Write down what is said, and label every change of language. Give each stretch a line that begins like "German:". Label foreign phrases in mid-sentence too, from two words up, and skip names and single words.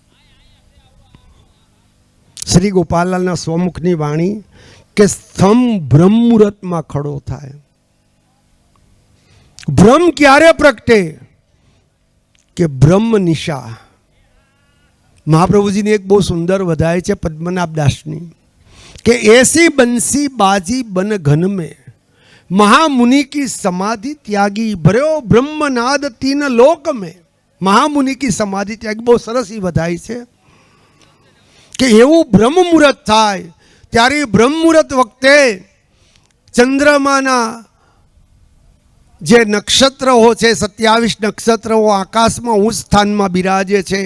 Gujarati: શ્રી ગોપાલલાલના સ્વમુખની વાણી કે સ્તંભ બ્રહ્મ મુહૂર્તમાં ખડો થાય. બ્રહ્મ ક્યારે પ્રગટે? કે બ્રહ્મ નિશા. મહાપ્રભુજીની એક બહુ સુંદર વધાય છે પદ્મનાભ દાસની કે
Hindi: ऐसी बंसी बाजी बन घन में महामुनि की समाधि त्यागी भर्यो ब्रह्मनाद तीन लोक में. महामुनि की समाधि त्यागी
Gujarati: બહુ સરસ એ વધાય છે કે એવું બ્રહ્મ મુહૂર્ત થાય ત્યારે બ્રહ્મ મુહૂર્ત વખતે ચંદ્રમાના જે નક્ષત્રો છે 27 નક્ષત્રો આકાશમાં ઉચ્ચ સ્થાનમાં બિરાજે છે.